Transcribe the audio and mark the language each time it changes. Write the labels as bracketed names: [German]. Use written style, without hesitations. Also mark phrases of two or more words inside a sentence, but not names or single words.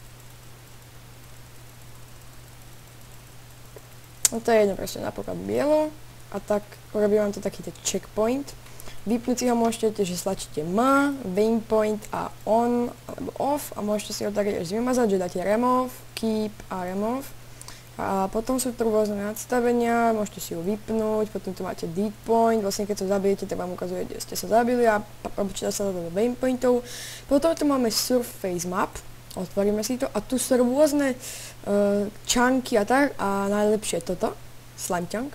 [Slovak] No to je jedno, proste napríklad bielu. A tak urobí vám to takýto checkpoint. Vypnúť si ho môžete, že stlačíte M, waypoint a on alebo off a môžete si ho tak až vymazať, že dáte [English] remove, keep [Slovak] a remove. A potom sú tu rôzne nadstavenia, môžete si ho vypnúť, potom tu máte [English] dead point, [Slovak] vlastne keď sa zabijete, tak vám ukazuje, kde ste sa zabili a počíta sa to do waypointov. Potom tu máme [English] surface map, [Slovak] otvoríme si to a tu sú rôzne chunky a tak a najlepšie toto, [English] slime chunk.